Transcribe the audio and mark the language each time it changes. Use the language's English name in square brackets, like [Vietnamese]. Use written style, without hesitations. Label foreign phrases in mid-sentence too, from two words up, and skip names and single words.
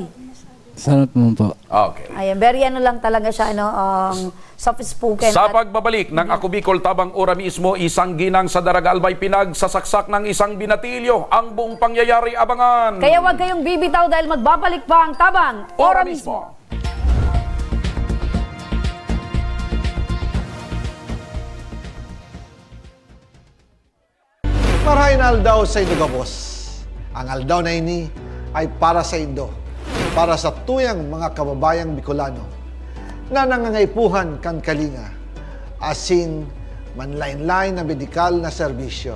[Filipino] Salamat mo po. Okay. Ayan, very ano lang talaga siya, soft-spoken. Sa at- pagbabalik ng Ako Bicol Tabang Ora mismo, isang ginang sa Daraga Albay pinagsasaksak ng isang binatilyo. Ang buong pangyayari abangan. Kaya wag kayong bibitaw dahil magbabalik pa ang Tabang Ora mismo. [Bikol] Marahin aldaw sa Indo Gabos. Ang aldaw na ini ay para sa Indo, para sa tuyang mga kababayang Bicolano na nangangaipuhan kan kalinga, asin manlain-lain na medikal na serbisyo.